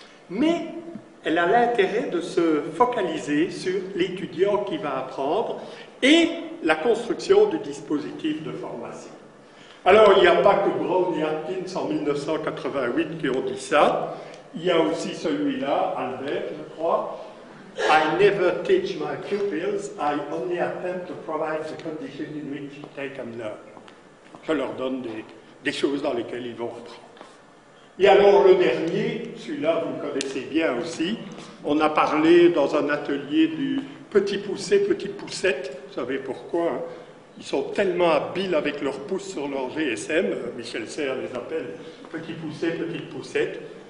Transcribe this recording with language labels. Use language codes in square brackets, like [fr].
[fr] Mais elle a l'intérêt de se focaliser sur l'étudiant qui va apprendre et la construction du dispositif de formation. Alors, il n'y a pas que Brown et Atkins en 1988 qui ont dit ça. Il y a aussi celui-là, Albert, je crois. [en] I never teach my pupils, I only attempt to provide the conditions in which they can learn. [fr] Je leur donne des choses dans lesquelles ils vont apprendre. Et alors le dernier, celui-là vous le connaissez bien aussi, on a parlé dans un atelier du petit poussé, petite poussette, vous savez pourquoi, hein? Ils sont tellement habiles avec leurs pouces sur leur GSM, Michel Serres les appelle petit poussé, petite poussette.